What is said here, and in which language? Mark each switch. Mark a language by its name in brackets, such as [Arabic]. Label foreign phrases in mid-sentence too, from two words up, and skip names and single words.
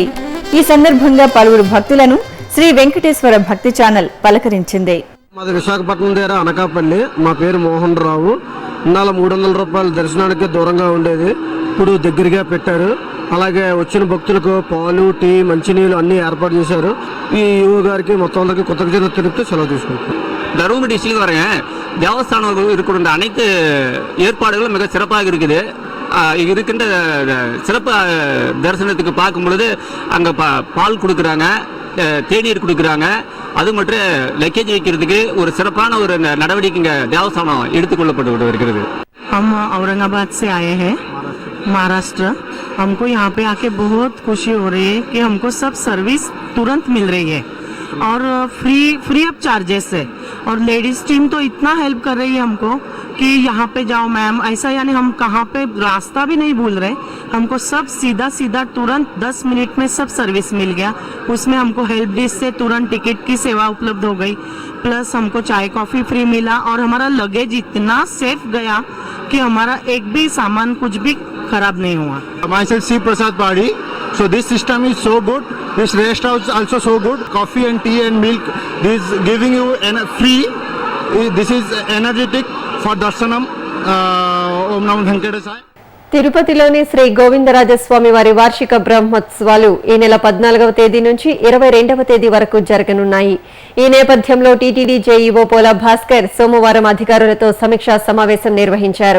[Telugu] ఈ సందర్భంగా పలువురు భక్తులను శ్రీ వెంకటేశ్వర భక్తి ఛానల్ పలకరించింది. మాది విశాఖపట్నం దగ్గర అనకాపల్లి. మా పేరు మోహన్ రావు. ఇన్నాళ్ళ 300 రూపాయల దర్శనానికి దూరంగా ఉండేది, ఇప్పుడు దగ్గరగా పెట్టారు. అలాగే వచ్చిన భక్తులకు పాలు, టీ, మంచినీళ్ళు అన్ని ఏర్పాటు చేశారు. ఈ యువ గారికి మొత్తం అందరికి కృతజ్ఞతలు తెలుపుతూ செலவு తీసుకుంటాం. [Tamil] தருமபுரி டிஸ்ட்ரிக்ட் வரங்க தேவஸ்தானங்கள் இருக்கிற அனைத்து ஏற்பாடுகளும் மிக சிறப்பாக இருக்குது. இருக்கின்ற சிறப்பு தரிசனத்துக்கு பார்க்கும் பொழுது அங்கே பால் கொடுக்குறாங்க, தேநீர் கொடுக்குறாங்க. அது மட்டும் லக்கேஜ் வைக்கிறதுக்கு ஒரு சிறப்பான ஒரு நடவடிக்கை இங்கே தேவஸ்தானம் எடுத்துக்கொள்ளப்பட்டு வருகிறது. [Hindi] हम औरंगाबाद से आए हैं, महाराष्ट्र. हमको यहाँ पे आके बहुत खुशी हो रही है कि हमको सब सर्विस तुरंत मिल रही है और [English] free of charges [Hindi] है. और [English] ladies team [Hindi] तो इतना हेल्प कर रही है हमको कि यहाँ पे जाओ मैम ऐसा, यानी हम कहाँ पे रास्ता भी नहीं भूल रहे. हमको सब सीधा तुरंत 10 मिनट में सब सर्विस मिल गया. उसमें हमको [English] help desk [Hindi] से तुरंत टिकट की सेवा उपलब्ध हो गई, प्लस हमको चाय कॉफ़ी फ्री मिला और हमारा लगेज इतना सेफ गया कि हमारा एक भी सामान कुछ भी खराब नहीं हुआ. [English] Myself C. Prasad Padi. So this system is so good. This rest house also so good. Coffee and tea and milk. This giving you free. This is energetic for darshanam. [Sanskrit] Om Namo Venkatesaya. [Telugu] తిరుపతిలోని శ్రీ గోవిందరాజస్వామి వారి వార్షిక బ్రహ్మోత్సవాలు ఈ నెల 14వ తేదీ నుంచి 22వ తేదీ వరకు జరగనున్నాయి. ఈ నేపథ్యంలో టీటీడీ జేఈఓ పోలా భాస్కర్ సోమవారం అధికారులతో సమీక్షా సమావేశం నిర్వహించారు.